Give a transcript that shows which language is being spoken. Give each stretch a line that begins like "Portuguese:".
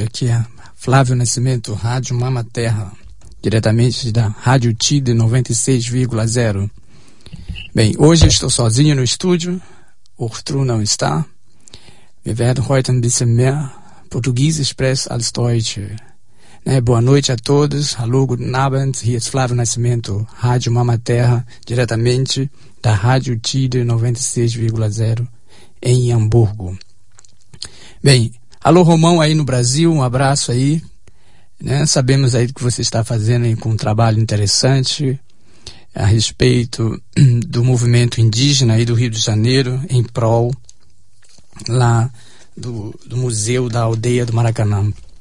Portuguese: Aqui é Flávio Nascimento, Rádio Mama Terra, diretamente da Rádio Tide 96,0. Bem, hoje estou sozinho no estúdio, o Ortru não está.
German: Wir werden heute ein bisschen mehr Portugies sprechen als Deutsch.
Portuguese: Né? Boa noite a todos. Alô,
German: guten Abend. Hier ist
Portuguese: Flávio Nascimento, Rádio Mama Terra, diretamente da Rádio Tide 96,0 em Hamburgo. Bem, alô, Romão, aí no Brasil, um abraço aí. Né? Sabemos aí que você está fazendo com um trabalho interessante a respeito do movimento indígena aí do Rio de Janeiro em prol lá do Museu da Aldeia do Maracanã.